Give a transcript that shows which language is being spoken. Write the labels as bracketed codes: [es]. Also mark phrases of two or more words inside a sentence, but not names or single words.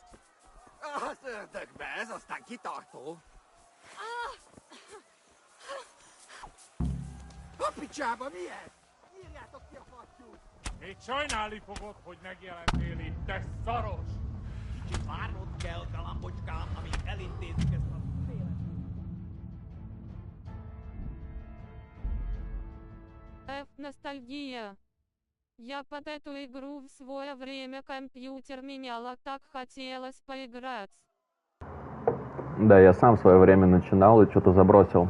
[hu] Szördökbe, ez aztán kitartó. A picsába mi ez? Írjátok ki a fattyút! Még sajnálni fogod, hogy megjelentél itt, te szaros! Kicsit várnod kell, galambocskám, amíg elintézzük ezt a [ru] Ностальгия. Я под эту игру в свое время компьютер меняла, так хотелось поиграть. Да, я сам в свое время начинал и что-то забросил.